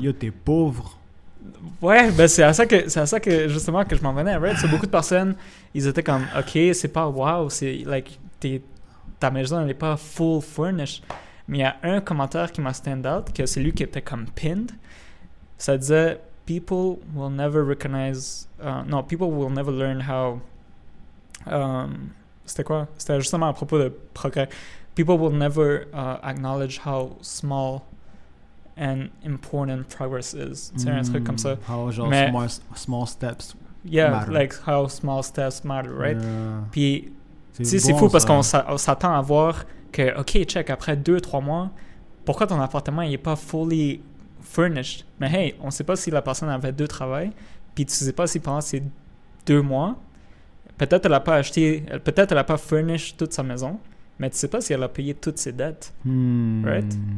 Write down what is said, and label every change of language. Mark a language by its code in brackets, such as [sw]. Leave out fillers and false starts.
[fr] Yo, t'es pauvre. Ouais, ben c'est à ça que justement que je m'en venais, right? Beaucoup de personnes, ils étaient comme, ok, c'est pas wow, c'est like, ta maison elle n'est pas full furnished. Mais il y a un commentaire qui m'a stand out, que c'est lui qui était comme pinned. Ça disait, [en] people will never recognize, people will never learn how. [fr] C'était quoi? C'était justement à propos de progrès. [en] People will never acknowledge how small and important progress is. [fr] C'est un truc comme ça. [en] How [fr] genre [en] small steps matter. Like how small steps matter, right? [fr] Puis c'est bon, fou parce qu'on s'attend à voir que, ok, check, après 2-3 mois, pourquoi ton appartement il est pas fully furnished? Mais hey, on sait pas si la personne avait 2 travails, puis tu sais pas si pendant ces 2 mois, peut-être elle a pas acheté, peut-être elle a pas furnished toute sa maison, mais tu sais pas si elle a payé toutes ses dettes. Right?